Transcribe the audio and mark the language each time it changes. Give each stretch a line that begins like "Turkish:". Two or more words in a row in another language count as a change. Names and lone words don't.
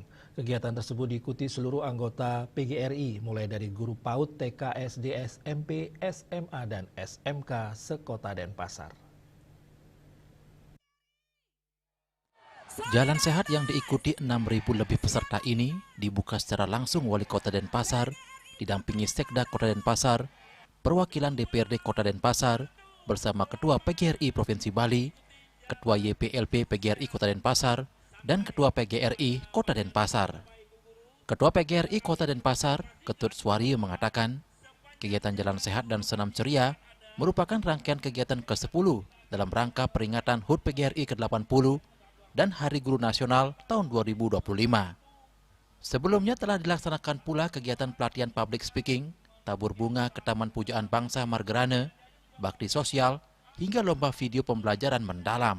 Indonesian: Kegiatan tersebut diikuti seluruh anggota PGRI, mulai dari guru PAUD, TK, SD, SMP, SMA, dan SMK se-Kota Denpasar. Jalan sehat yang diikuti 6.000 lebih peserta ini dibuka secara langsung Wali Kota Denpasar, didampingi Sekda Kota Denpasar, perwakilan DPRD Kota Denpasar, bersama Ketua PGRI Provinsi Bali, Ketua YPLP PGRI Kota Denpasar, dan Ketua PGRI Kota Denpasar. Ketua PGRI Kota Denpasar, Ketut Suwaryo, mengatakan, kegiatan Jalan Sehat dan Senam Ceria merupakan rangkaian kegiatan ke-10 dalam rangka peringatan HUT PGRI ke-80 dan Hari Guru Nasional tahun 2025. Sebelumnya telah dilaksanakan pula kegiatan pelatihan
English: public speaking,
Indonesian: tabur bunga ke Taman Pujaan Bangsa Margerane, bakti sosial, hingga lomba video pembelajaran mendalam.